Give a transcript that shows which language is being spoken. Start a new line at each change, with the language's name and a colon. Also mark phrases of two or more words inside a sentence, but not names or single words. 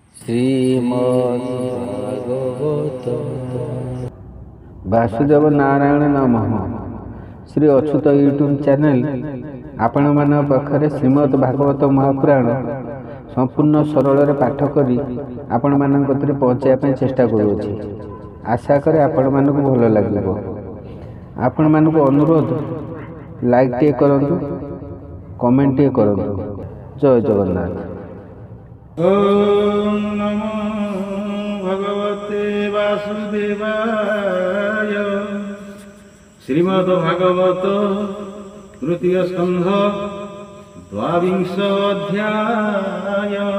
Sanskrit: श्रीमद्भागवत वासुदेव नारायण नमः।
Odia: ଶ୍ରୀ ଅଚ୍ୟୁତ ୟୁଟ୍ୟୁବ ଚ୍ୟାନେଲ ଆପଣ ମାନ ପାଖରେ ଶ୍ରୀମଦ୍ ଭାଗବତ ମହାପୁରାଣ ସମ୍ପୂର୍ଣ୍ଣ ସରଳ ପାଠ କରି ଆପଣ ମାନ କତିରେ ପହଞ୍ଚାଇବା ଚେଷ୍ଟା କରୁଛି। ଆଶା କରେ ଆପଣ ମାନଙ୍କ ଭଲ ଲାଗିବ। ଆପଣ ମାନଙ୍କ ଅନୁରୋଧ ଲାଇକ ଟେ କରନ୍ତୁ, କମେଣ୍ଟ ଟେ କରନ୍ତୁ। ଜୟ ଜଗନ୍ନାଥ।
Sanskrit: ओम नमो भगवते वासुदेवाय। श्रीमद्भागवत तृतीय स्कंध द्वाविंश अध्याय।